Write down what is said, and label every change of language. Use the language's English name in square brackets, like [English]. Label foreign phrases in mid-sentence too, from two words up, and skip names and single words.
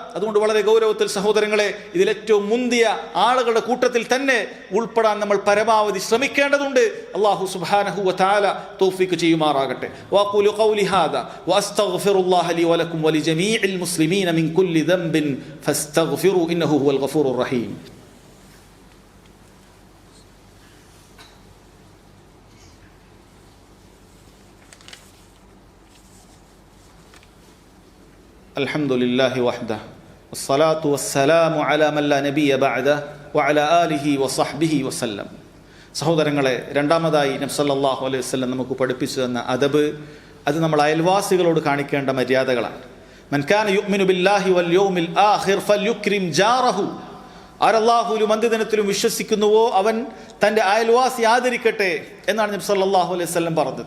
[Malayalam] അതുകൊണ്ട് വളരെ ഗൗരവത്തിൽ സഹോദരങ്ങളെ, ഇതിലേറ്റവും മുന്തിയ ആളുകളുടെ കൂട്ടത്തിൽ തന്നെ ഉൾപ്പെടാൻ നമ്മൾ പരമാവധി ശ്രമിക്കേണ്ടതുണ്ട്. അല്ലാഹു [Arabic] سبحانه وتعالى [Malayalam] തൗഫീഖ് ചെയ്യുമാറാകട്ടെ. [Arabic] وأقول قولي هذا وأستغفر الله لي ولكم ولجميع المسلمين من كل ذنب فاستغفروا إنه هو الغفور الرحيم. الحمد لله وحده والصلاة والسلام على من لا نبي بعده وعلى آله وصحبه وسلم. [Malayalam] സഹോദരങ്ങളെ, രണ്ടാമതായി നബി [Arabic] صلى الله عليه وسلم [Malayalam] നമുക്ക് പഠിപ്പിച്ചു തന്ന അദബ്, അത് നമ്മൾ അയൽവാസികളോട് കാണിക്കേണ്ട മര്യാദകളാണ്. [Arabic] من كان يؤمن بالله واليوم الآخر فليكرم جاره. [Malayalam] ആരല്ലാഹുവിലും അന്ത്യദിനത്തിലും വിശ്വസിക്കുന്നുവോ അവൻ തൻ്റെ അയൽവാസി ആദരിക്കട്ടെ എന്നാണ് നബി [Arabic] صلى الله عليه وسلم [Malayalam] പറഞ്ഞത്.